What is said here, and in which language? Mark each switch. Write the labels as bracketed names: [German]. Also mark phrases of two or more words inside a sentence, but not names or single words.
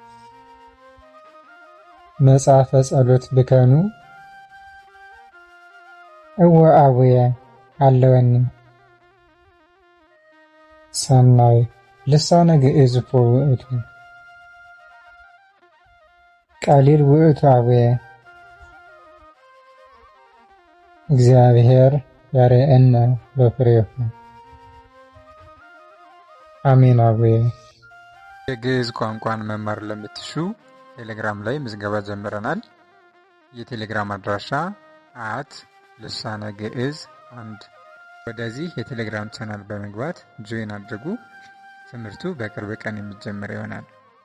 [Geez] መጽሐፈ ጸሎት ብከኑ እወ አቡየ ሃለወኒ ሰናይ ልሳነ ግዕዝ ውእቱ ቀሊል ውእቱ አቡየ እግዚአብሔር ያርአየነ በፍሬሁ አሜን። አቡየ [Amharic] የግዕዝ ቋንቋን መማር ለምትሹ ቴሌግራም ላይ ምዝገባ ጀምረናል። የቴሌግራም አድራሻ ልሳነ ግዕዝ 1 ወደዚህ የቴሌግራም ቻናል በመግባት ጆይን አድርጉ። ትምህርቱ በቅርብ ቀን የሚጀምር ይሆናል።